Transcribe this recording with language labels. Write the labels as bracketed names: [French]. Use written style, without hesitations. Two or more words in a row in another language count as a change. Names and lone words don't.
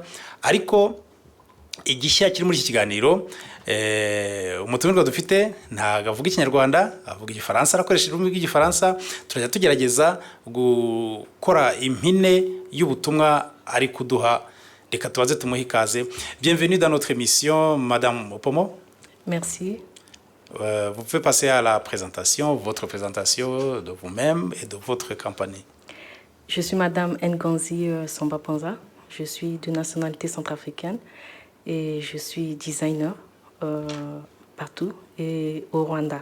[Kinyarwanda] Ariko igishya kiri muri iki kiganiro, umutumirwa dufite ntabwo avuga Ikinyarwanda, avuga Igifaransa, arakoresha ururimi rw'Igifaransa. Turajya tugerageza gukora impine y'ubutumwa ari kuduha. Reka tubaze tumuhe ikaze. [French] Bienvenue dans notre émission, Madame Opomo. Merci. Vous pouvez passer à la présentation, votre présentation de vous-même et de votre compagnie. Je suis Madame Ngonzi Sombaponza. Je suis de nationalité centrafricaine et je suis designer partout et au Rwanda.